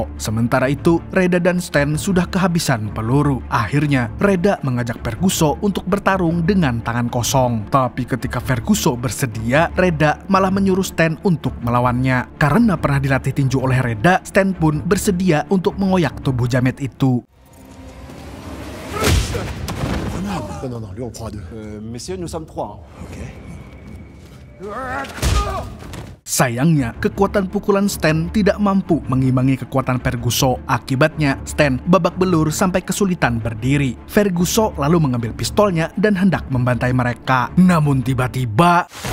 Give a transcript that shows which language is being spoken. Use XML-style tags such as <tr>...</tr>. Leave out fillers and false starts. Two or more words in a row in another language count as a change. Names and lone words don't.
<id>Sementara itu, Reda dan Stan sudah kehabisan peluru. Akhirnya, Reda mengajak Ferguso untuk bertarung dengan tangan kosong. Tapi ketika Ferguso bersedia, Reda malah menyuruh Stan untuk melawannya. Karena pernah dilatih tinju oleh Reda, Stan pun bersedia untuk mengoyak tubuh jamet itu.</id> <fr>Non, lui on prend à 2. Messieurs, nous sommes 3. Ok.</fr> <id>Sayangnya, kekuatan pukulan Stan tidak mampu mengimbangi kekuatan Ferguso. Akibatnya, Stan babak belur sampai kesulitan berdiri. Ferguso lalu mengambil pistolnya dan hendak membantai mereka. Namun tiba-tiba...</id>